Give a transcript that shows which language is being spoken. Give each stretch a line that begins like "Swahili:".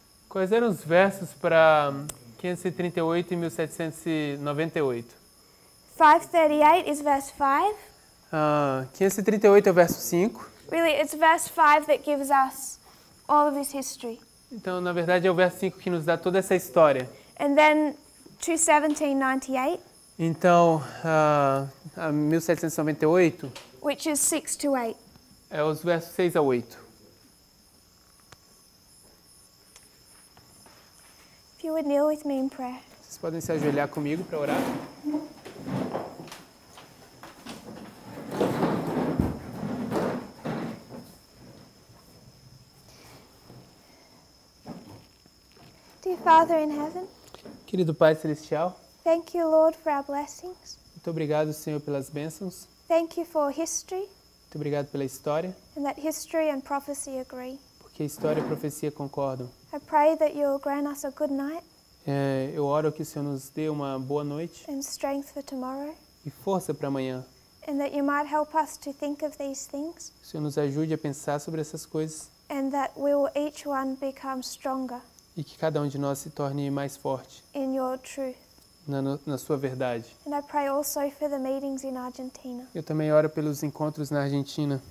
Portuguese: Quais eram os versos para 538 e 1798?
English: 538 is verse 5.
Portuguese: 538 é o verso 5.
English: Really, it's verse 5 that gives us all of this history.
Portuguese: Então, na verdade, é o verso 5 que nos dá toda essa história.
English: And then to 1798.
Portuguese: Então, 1798,
English: which is 6 to 8.
Portuguese: É os versos 6 a 8.
English: If you would kneel with me in prayer.
Portuguese: Vocês podem se ajoelhar comigo para orar?
English: Dear Father in heaven,
Portuguese: Querido Pai Celestial,
English: thank you, Lord, for our blessings.
Portuguese: muito obrigado, Senhor, pelas bênçãos.
English: Thank you for history.
Portuguese: Muito obrigado pela história,
English: And that history and prophecy agree.
Portuguese: porque a história e a profecia concordam.
English: I pray that you'll grant us a good night
Portuguese: Eu oro que o Senhor nos dê uma boa noite
English: and strength for tomorrow.
Portuguese: e força para amanhã.
English: And that you might help us to think of these things.
Portuguese: Que o Senhor nos ajude a pensar sobre essas coisas
English: And that we will each one become stronger
Portuguese: e que cada um de nós se torne mais forte
English: in your truth.
Portuguese: na sua verdade.
English: And I pray also for the meetings in Argentina.
Portuguese: Eu também oro pelos encontros na Argentina.